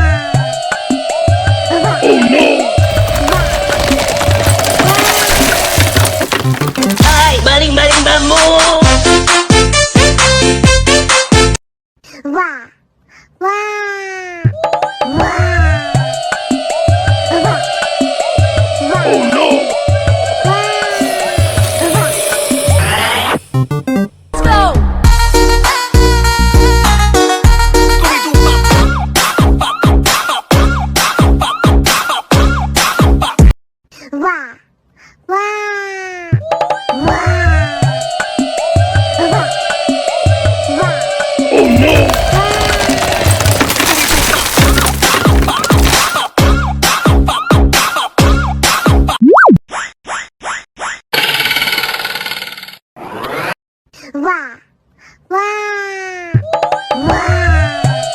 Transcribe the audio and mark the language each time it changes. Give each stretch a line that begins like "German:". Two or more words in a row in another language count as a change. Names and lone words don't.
English: Oh no!
Indonesian: Ay, baling-baling bambu. Wah, wah, wah.
English: Oh no! Let's go. Scooby-Doo pop. Wah, wah, wah. Oh no! Wah, wah, wah.